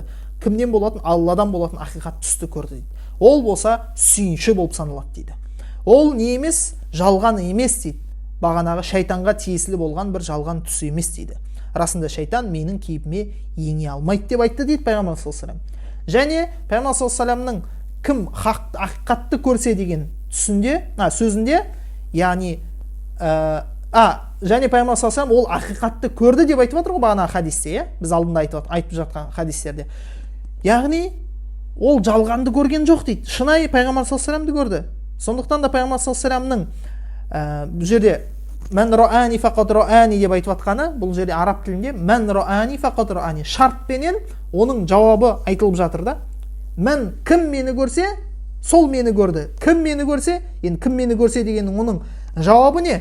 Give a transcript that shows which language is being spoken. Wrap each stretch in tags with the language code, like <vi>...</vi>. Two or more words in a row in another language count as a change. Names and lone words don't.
<kk>Кімнен болатын? Алладан болатын ақиқат түсті көрді дейді. Ол болса сүйінші болып саналады дейді. Ол не емес, жалған емес дейді. Бағанағы шайтанға тиесілі болған бір жалған түс емес дейді. Расында шайтан менің кейпіме ене алмайды деп айтты дейді пайғамбар</kk> <ar>صلى الله عليه وسلم.</ar> <kk>Және пайғамбар</kk> <ar>صلى الله عليه وسلم</ar> <kk>кім ақиқатты көрсе деген сөзінде, яғни және пайғамбар</kk> <ar>صلى الله عليه وسلم</ar> <kk>ол ақиқатты көрді деп айтып жатыр ғой бағана хадисте, біз алдында айтып жатқан хадистерде. Яғни ол жалғанды көрген жоқ дейді. Шынайы пайғамбар</kk> <ar>صلى الله عليه وسلم</ar> <kk>көрді. Сондықтан да пайғамбар</kk> <ar>صلى الله عليه وسلم</ar> <kk>бұл жерде</kk> <ar>"من رآني فقد رآني"</ar> <kk>деп айтып жатқаны, бұл жерде араб тілінде</kk> <ar>"من رآني فقد رآني"</ar> <kk>шартпенен оның жауабы айтылып жатыр да. Мән, кім мені көрсе, сол мені көрді. Кім мені көрсе, енді кім мені көрсе дегеннің оның жауабы не?</kk>